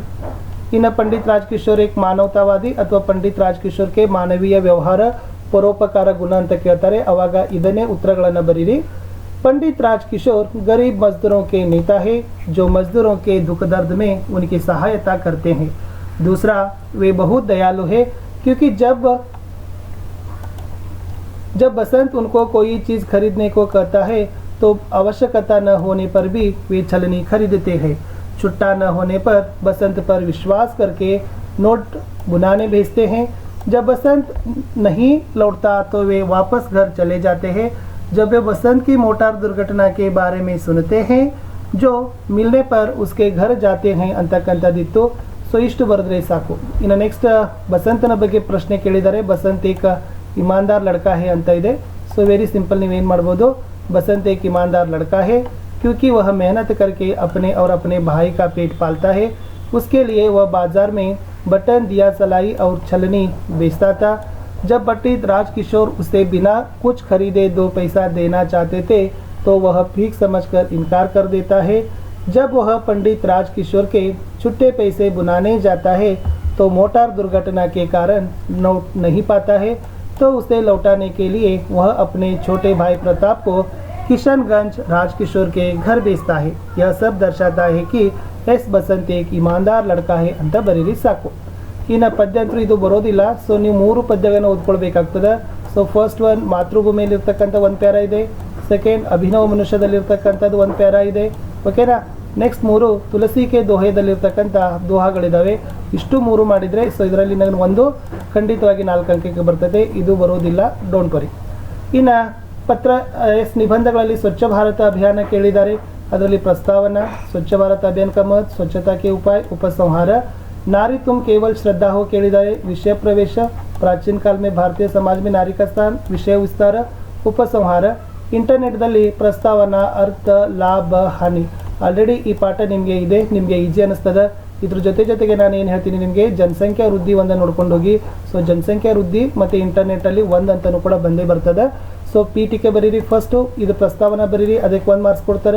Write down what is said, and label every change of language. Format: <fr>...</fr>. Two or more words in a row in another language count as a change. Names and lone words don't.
<kn>ಇನ್ನು ಪಂಡಿತ್ ರಾಜ್ಕಿಶೋರ್ एक ಮಾನವತಾವಾದಿ ಅಥವಾ ಪಂಡಿತ್ ರಾಜ್ಕಿಶೋರ್ के ಮಾನವೀಯ ವ್ಯವಹಾರ ಪರೋಪಕಾರ ಗುಣ ಅಂತ ಕೇಳ್ತಾರೆ, ಅವಾಗ ಇದನ್ನೇ ಉತ್ತರಗಳನ್ನು ಬರೀರಿ.</kn> <hi>पंडित राजकिशोर गरीब मजदूरों के नेता है जो मजदूरों के दुख दर्द में उनकी सहायता करते हैं. दूसरा, वे बहुत दयालु है क्योंकि जब बसंत उनको कोई चीज़ खरीदने को कहता है तो आवश्यकता न होने पर भी वे छलनी खरीदते हैं. छुट्टा न होने पर बसंत पर विश्वास करके नोट बुनाने भेजते हैं. जब बसंत नहीं लौटता तो वे वापस घर चले जाते हैं. जब वे बसंत की मोटार दुर्घटना के बारे में सुनते हैं, जो मिलने पर उसके घर जाते हैं ಅಂತಕ್ಕಂಥದ್ದಿತ್ತು.</hi> <kn>ಸೊ ಇಷ್ಟು ಬರೆದ್ರೆ ಸಾಕು. ಇನ್ನು ನೆಕ್ಸ್ಟ್ ಬಸಂತನ ಬಗ್ಗೆ ಪ್ರಶ್ನೆ ಕೇಳಿದ್ದಾರೆ.</kn> <hi>बसंत एक ईमानदार लड़का है</hi> <kn>ಅಂತ ಇದೆ.</kn> <en>so very simple,</en> <kn>ನೀವೇನು ಮಾಡ್ಬೋದು?</kn> <hi>बसंत एक ईमानदार लड़का है क्योंकि वह मेहनत करके अपने और अपने भाई का पेट पालता है. उसके लिए वह बाजार में बटन, दिया सलाई और छलनी बेचता था. जब पंडित राजकिशोर उसे बिना कुछ खरीदे 2 पैसा देना चाहते थे तो वह भीख समझकर इनकार कर देता है. जब वह पंडित राजकिशोर के छुट्टे पैसे बुनाने जाता है तो मोटार दुर्घटना के कारण नोट नहीं पाता है, तो उसे लौटाने के लिए वह अपने छोटे भाई प्रताप को किशनगंज राजकिशोर के घर भेजता है. यह सब दर्शाता है कि एस बसंत एक ईमानदार लड़का है</hi> <kn>ಅಂತ ಬರೀರಿ ಸಾಕು. ಇನ್ನು ಪದ್ಯ ಅಂತೂ ಇದು ಬರೋದಿಲ್ಲ. ಸೊ ನೀವು 3 ಪದ್ಯಗಳನ್ನು ಓದ್ಕೊಳ್ಬೇಕಾಗ್ತದೆ.</kn> <en>so first one</en> <kn>ಮಾತೃಭೂಮಿಯಲ್ಲಿರ್ತಕ್ಕಂಥ ಒಂದು ಪ್ಯಾರ ಇದೆ. ಸೆಕೆಂಡ್ ಅಭಿನವ ಮನುಷ್ಯದಲ್ಲಿರ್ತಕ್ಕಂಥದ್ದು ಒಂದು ಪ್ಯಾರ ಇದೆ. ಓಕೆನಾ? ನೆಕ್ಸ್ಟ್ 3 ತುಳಸಿ ಕೆ ದೋಹೆದಲ್ಲಿರ್ತಕ್ಕಂಥ ದೋಹಾಗಳಿದ್ದಾವೆ. ಇಷ್ಟು 3 ಮಾಡಿದರೆ ಸೊ ಇದರಲ್ಲಿ ನನಗೆ ಒಂದು ಖಂಡಿತವಾಗಿ 4 ಅಂಕಕ್ಕೆ ಬರ್ತದೆ. ಇದು ಬರೋದಿಲ್ಲ,</kn> <en>don't worry.</en> <kn>ಇನ್ನು ಪತ್ರ ನಿಬಂಧಗಳಲ್ಲಿ ಸ್ವಚ್ಛ ಭಾರತ ಅಭಿಯಾನ ಕೇಳಿದ್ದಾರೆ.</kn> <hi>ಅದರಲ್ಲಿ ಪ್ರಸ್ತಾವನಾ, ಸ್ವಚ್ಛ ಭಾರತ ಅಭಿಯಾನ का महत्व, स्वच्छता के उपाय, उपसंहार, नारी तुम केवल श्रद्धा हो ಕೇಳಿದ್ದಾರೆ. विषय प्रवेश, प्राचीन काल में भारतीय समाज में नारी का स्थान, विषय विस्तार, उपसंहार.</hi> <kn>ಇಂಟರ್ನೆಟ್ದಲ್ಲಿ ಪ್ರಸ್ತಾವನಾ, ಅರ್ಥ, ಲಾಭ, ಹಾನಿ. ಆಲ್ರೆಡಿ ಈ ಪಾಠ ನಿಮಗೆ ಇದೆ, ನಿಮಗೆ ಈಜಿ ಅನ್ನಿಸ್ತದೆ. ಇದ್ರ ಜೊತೆಗೆ ನಾನು ಏನು ಹೇಳ್ತೀನಿ ನಿಮಗೆ, ಜನಸಂಖ್ಯಾ ವೃದ್ಧಿ ಒಂದನ್ನು ನೋಡ್ಕೊಂಡು ಹೋಗಿ. ಸೊ ಜನಸಂಖ್ಯಾ ವೃದ್ಧಿ ಮತ್ತು ಇಂಟರ್ನೆಟ್ಟಲ್ಲಿ ಒಂದು ಅಂತಲೂ ಕೂಡ ಬಂದೇ ಬರ್ತದೆ. ಸೊ ಪೀಠಿಕೆ ಬರೀರಿ ಫಸ್ಟು, ಇದು ಪ್ರಸ್ತಾವನಾ ಬರೀರಿ, ಅದಕ್ಕೆ 1 ಮಾರ್ಕ್ಸ್ ಕೊಡ್ತಾರೆ.</kn>